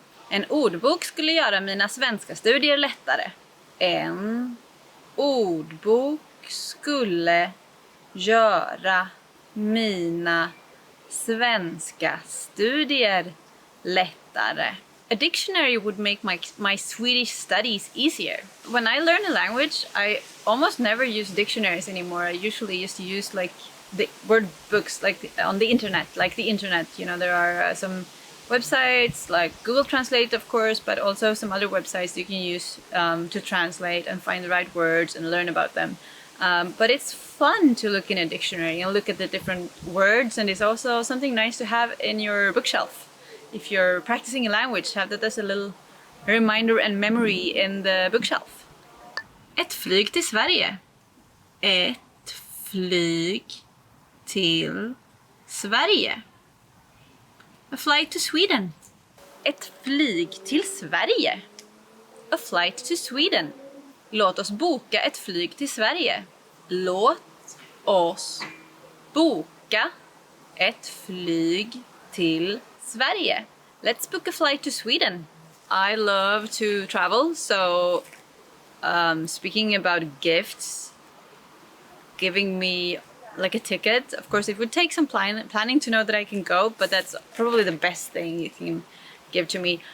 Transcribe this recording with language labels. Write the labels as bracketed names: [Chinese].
[Swedish] En ordbok skulle göra mina svenska studier lättare. En ordbok skulle göra mina svenska studier lättare. [English] A dictionary would make my Swedish studies easier. When I learn a language, I almost never use dictionaries anymore. I usually used to use like the word books, like on the internet. You know, there are some websites like Google Translate, of course, but also some other websites you can use to translate and find the right words and learn about them. But it's fun to look in a dictionary and look at the different words, and it's also something nice to have in your bookshelf. If you're practicing a language, have that as a little reminder and memory in the bookshelf. [Swedish] Ett flyg till Sverige. Ett flyg till Sverige. [English] A flight to Sweden. [Swedish] Ett flyg till Sverige. [English] A flight to Sweden. [Swedish] Låt oss boka ett flyg till Sverige. Låt oss boka ett flyg till Sverige. [English] Let's book a flight to Sweden. I love to travel, so speaking about gifts, giving me like a ticket, of course it would take some planning to know that I can go, but that's probably the best thing you can give to me.